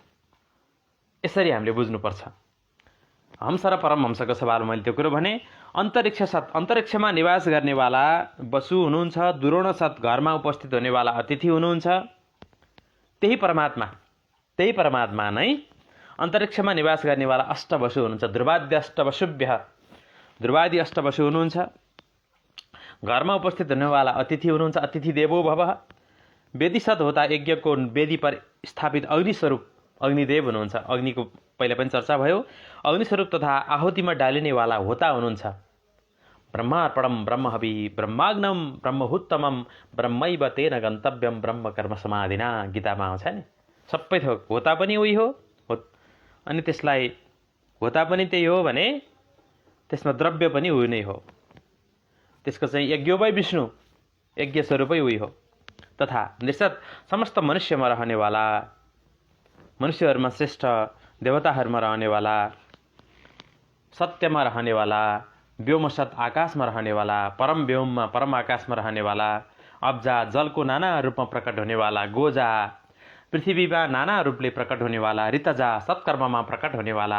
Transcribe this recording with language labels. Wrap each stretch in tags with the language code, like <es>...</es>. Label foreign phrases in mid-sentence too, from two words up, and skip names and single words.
<ne>यसरी हामीले बुझ्नुपर्छ। हंस र परमहंसको सवालमा मैले त्यो कुरो भने, अन्तरिक्षमा निवास गर्नेवाला वसु हुनुहुन्छ, दुरोणसत घरमा उपस्थित हुनेवाला अतिथि हुनुहुन्छ। त्यही परमात्मा नै अन्तरिक्षमा निवास गर्नेवाला अष्टवसु हुनुहुन्छ। ध्रुवादि अष्टवसु हुनुहुन्छ। घरमा उपस्थित हुनेवाला अतिथि हुनुहुन्छ।</ne> <sa>अतिथि देवो भवः।</sa> <ne>वेदीसत होता यज्ञको वेदी पर स्थापित अग्निस्वरूप अग्निदेव हुनुहुन्छ। अग्निको पहिला पनि चर्चा भयो। अग्निस्वरूप तथा आहुतिमा डालिनेवाला होता हुनुहुन्छ।</ne> <sa>ब्रह्मार्पणम ब्रह्महवि ब्रह्माग्नम ब्रह्महुत्तमम ब्रह्मैव तेन गन्तव्यम ब्रह्म कर्म समाधिना,</sa> <ne>गीतामा आउँछ नि। सबै थोक होता पनि उही हो, अनि त्यसलाई होता पनि त्यही हो भने त्यसमा द्रव्य पनि उही नै हो। त्यसको चाहिँ</ne> <sa>यज्ञ वै विष्णु,</sa> <ne>यज्ञ स्वरूपै उही हो। तथा निश्चत समस्त मनुष्यमा रहनेवाला, मनुष्यहरूमा श्रेष्ठ, देवताहरूमा रहनेवाला, सत्यमा रहनेवाला, व्योमसत आकाशमा रहनेवाला, परम व्योममा परम आकाशमा रहनेवाला, अब्जा जलको नाना रूपमा प्रकट हुनेवाला, गोजा पृथ्वीमा नाना रूपले प्रकट हुनेवाला, ऋतजा सत्कर्ममा प्रकट हुनेवाला।</ne>